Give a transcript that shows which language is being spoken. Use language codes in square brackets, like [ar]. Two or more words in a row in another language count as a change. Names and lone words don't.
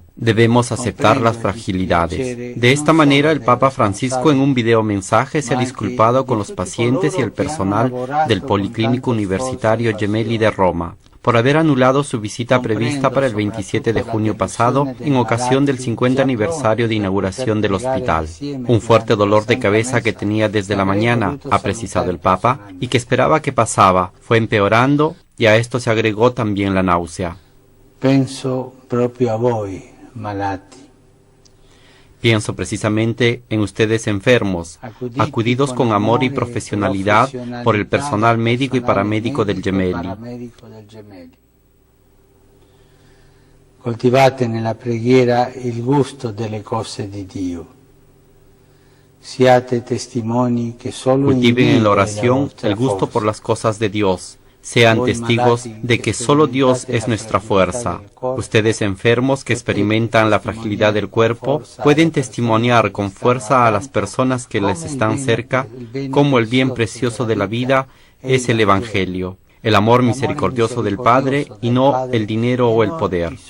[es] Debemos aceptar las fragilidades. De esta manera, el Papa Francisco en un video mensaje se ha disculpado con los pacientes y el personal del Policlínico Universitario Gemelli de Roma por haber anulado su visita prevista para el 27 de junio pasado en ocasión del 50 aniversario de inauguración del hospital. Un fuerte dolor de cabeza que tenía desde la mañana, ha precisado el Papa, y que esperaba que pasaba, fue empeorando, y a esto se agregó también la náusea. [it] Penso proprio a voi, malati. [es] Pienso precisamente en ustedes enfermos, acudidos con amor y profesionalidad por el personal médico y paramédico del Gemelli. [it] Coltivate nella preghiera il gusto delle cose di Dio. Siate testimoni che solo [es] Cultiven en la oración el gusto por las cosas de Dios. Sean testigos de que solo Dios es nuestra fuerza. Ustedes enfermos que experimentan la fragilidad del cuerpo pueden testimoniar con fuerza a las personas que les están cerca cómo el bien precioso de la vida es el Evangelio, el amor misericordioso del Padre y no el dinero o el poder.